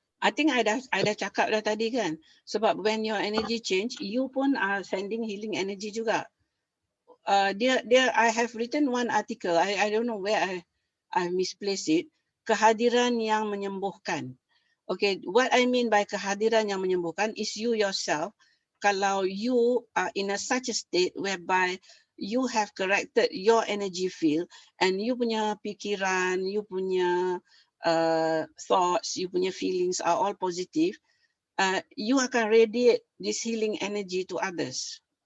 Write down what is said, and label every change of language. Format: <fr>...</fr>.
<en>I think I</en> <ms>dah cakap dah tadi kan, sebab</ms> <en>when your energy change, you pun are sending healing energy juga. I have written one article. I don't know where I misplaced it.</en> <ms>Kehadiran yang menyembuhkan.</ms> <en>Okay, what I mean by</en> <ms>kehadiran yang menyembuhkan</ms> <en>is you yourself.</en> <ms>Kalau</ms> <en>you are in such a state whereby you have corrected your energy field and you</en> <ms>punya pikiran,</ms> <en>you punya thoughts, you punya feelings are all positive, you akan radiate this healing energy to others.</en>